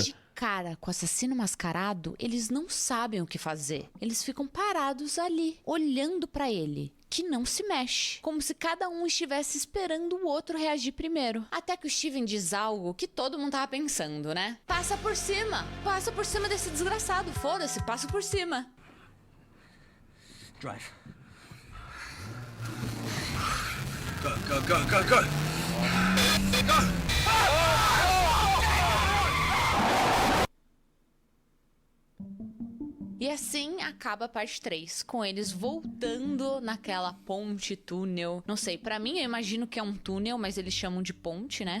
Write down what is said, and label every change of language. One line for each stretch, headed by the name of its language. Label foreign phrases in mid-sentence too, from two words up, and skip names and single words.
Portuguese: de cara com o assassino mascarado, eles não sabem o que fazer. Eles ficam parados ali, olhando pra ele, que não se mexe, como se cada um estivesse esperando o outro reagir primeiro. Até que o Steven diz algo que todo mundo tava pensando, né? Passa por cima desse desgraçado, foda-se, passa por cima. Drive.
English: Go, go, go, go, go!
Portuguese: E assim acaba a parte 3, com eles voltando naquela ponte, túnel. Não sei, pra mim eu imagino que é um túnel, mas eles chamam de ponte, né?